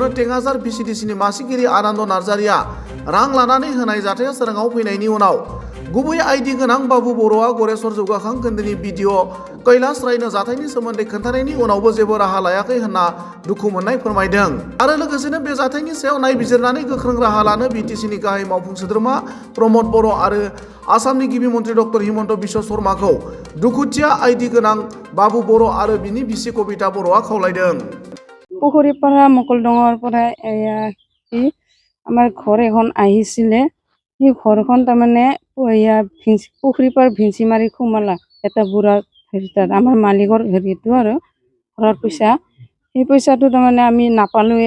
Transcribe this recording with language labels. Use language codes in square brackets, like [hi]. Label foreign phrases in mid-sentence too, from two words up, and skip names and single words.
[brx] टेङाजार भिसिडिसिनि मासिगिरि आनन्द नार्जारिया रां लानानै होनाय जाथाया सोराङाव फैनायनि उनाव गुबै आइडि गोनां बाबु बर'आ गरेस्वर जौगाखां खोन्दोनि बिडिअ कैलाश रायनो जाथायनि सोमोन्दै खोन्थानायनि उनावबो जेबो राहा लायाखै होनना दुखु मोननाय फोरमायदों आरो लोगोसेनो बे जाथायनि सायाव नायबिजिरनानै गोख्रों राहा लानो बिटिसिनि गाहाय मावफुं सोद्रोमा प्रमद बर' आरो आसामनि गिबि मन्त्रि डक्टर हिमन्त बिश्व शर्माखौ दुखुथिया आइडि गोनां बाबु बर' आरो बिनि बिसि कबिता बर'आ खावलायदों। [as] পুখুৰীপাৰা মকলডঙৰ পৰা আমাৰ ঘৰ এখন আহিছিলে। সেই ঘৰখন তাৰমানে পুখুৰীপাৰ ভিঞ্চিমাৰি সোমালা এটা বুঢ়া হেৰিটাত আমাৰ মালিকৰ হেৰিটো আৰু ঘৰৰ পইচা সেই পইচাটো তাৰমানে আমি নাপালোঁৱে।